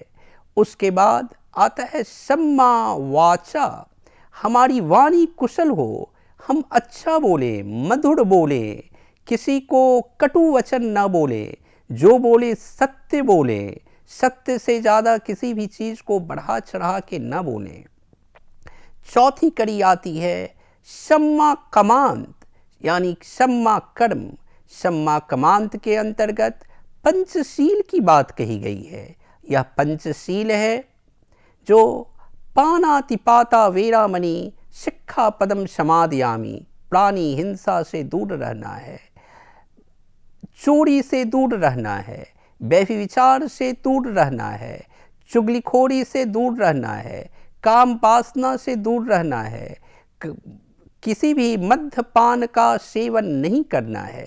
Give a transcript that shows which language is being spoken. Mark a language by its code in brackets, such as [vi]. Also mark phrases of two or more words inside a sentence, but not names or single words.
[hi] उसके बाद आता है [pi] सम्मा वाचा, [hi] हमारी वाणी कुशल हो, हम अच्छा बोले, मधुर बोले, किसी को कटु वचन न बोले, जो बोले सत्य बोले, सत्य से ज़्यादा किसी भी चीज़ को बढ़ा चढ़ा के न बोलें। चौथी कड़ी आती है [pi] सम्मा कमांत, [hi] यानी [pi] सम्मा कर्म। सम्मा क्रमांत [hi] के अंतर्गत पंचशील की बात कही गई है। यह पंचशील है जो [pi] पानातिपाता वेरामणि शिक्षा पदम समादयामी, [hi] प्राणी हिंसा से दूर रहना है, चोरी से दूर रहना है, व्यभिचार से दूर रहना है, चुगलीखोरी से दूर रहना है, काम वासना से दूर रहना है, किसी भी मद्यपान का सेवन नहीं करना है।